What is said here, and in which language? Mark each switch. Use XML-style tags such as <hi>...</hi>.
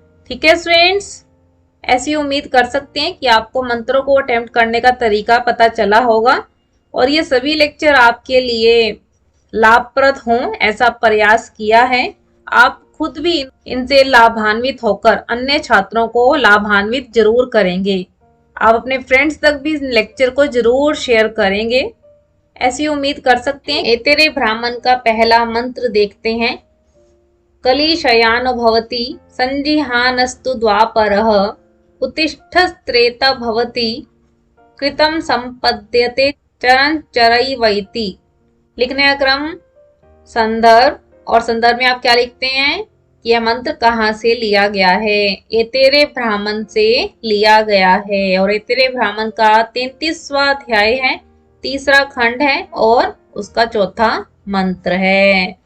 <hi>ठीक है स्टूडेंट्स, ऐसी उम्मीद कर सकते हैं कि आपको मंत्रों को अटेम्प्ट करने का तरीका पता चला होगा और ये सभी लेक्चर आपके लिए लाभप्रद हों ऐसा प्रयास किया है। आप खुद भी इनसे लाभान्वित होकर अन्य छात्रों को लाभान्वित जरूर करेंगे। आप अपने फ्रेंड्स तक भी इस लेक्चर को जरूर शेयर करेंगे, ऐसी उम्मीद कर सकते हैं। एतेरे ब्राह्मण का पहला मंत्र देखते हैं।</hi> <sa>कली शयानो भवति संजिहानस्तु द्वापरः उत्तिष्ठस्त्रेता भवति कृतं संपद्यते चरण चरैवैति।</sa> <hi>लिखने का क्रम, संदर्भ, और संदर्भ में आप क्या लिखते हैं, यह मंत्र कहाँ से लिया गया है। एतेरे ब्राह्मण से लिया गया है, और एतेरे ब्राह्मण का 33वां अध्याय है, तीसरा खंड है और उसका चौथा मंत्र है।</hi>